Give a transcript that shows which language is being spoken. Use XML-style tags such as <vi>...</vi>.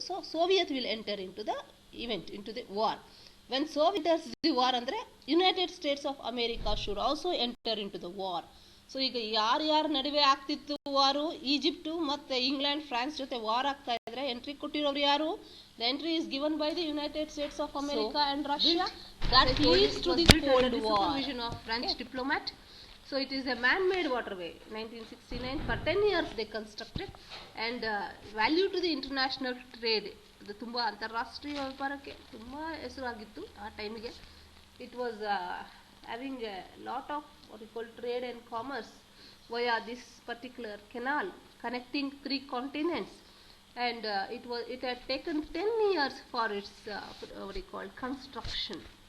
<en>So Soviet will enter into the event, into the war. When Soviet the war ಅಂದರೆ United States of America should also enter into the war.</en> <kn>So ಈಗ ಯಾರ್ಯಾರ ನಡುವೆ ಆಗ್ತಿತ್ತು ವಾರು, Egypt ಮತ್ತು England, France ಜೊತೆ war ಆಗ್ತಾ ಇದ್ರೆ entry ಕೊಟ್ಟಿರೋರು ಯಾರು?</kn> <en>The entry is given by the United States of America and Russia. That leads to the Cold War. Supervision of French diplomat. So it is a man-made waterway. 1969 for 10 years they constructed and value to the international trade.</en> <kn>ಅದು ತುಂಬ ಅಂತಾರಾಷ್ಟ್ರೀಯ ವ್ಯಾಪಾರಕ್ಕೆ ತುಂಬ ಹೆಸರಾಗಿತ್ತು ಆ ಟೈಮಿಗೆ.</kn> <en>It was having a lot of what we call trade and commerce via this particular canal connecting 3 continents. And it had taken 10 years for its what you call construction.</en>